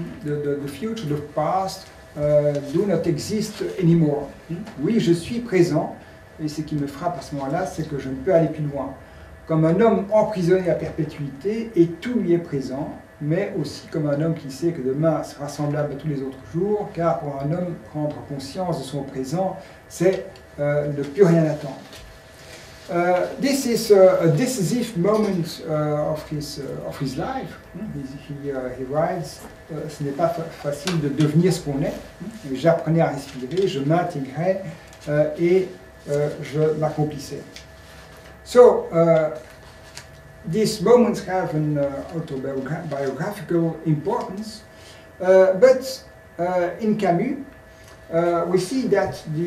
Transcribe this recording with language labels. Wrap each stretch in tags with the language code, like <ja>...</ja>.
<en>The future, the past do not exist anymore.</en> <fr>Oui, je suis présent, et ce qui me frappe à ce moment-là, c'est que je ne peux aller plus loin. Comme un homme emprisonné à perpétuité, et tout lui est présent, mais aussi comme un homme qui sait que demain sera semblable à tous les autres jours, car pour un homme, prendre conscience de son présent, c'est ne plus rien attendre.</fr> <en>This is a decisive moment of his life. He writes,</en> <fr>ce n'est pas facile de devenir ce qu'on est. J'apprenais à respirer, je m'intégrais et je m'accomplissais.</fr> <en>So, these moments have an autobiographical importance, but in Camus, we see that</en>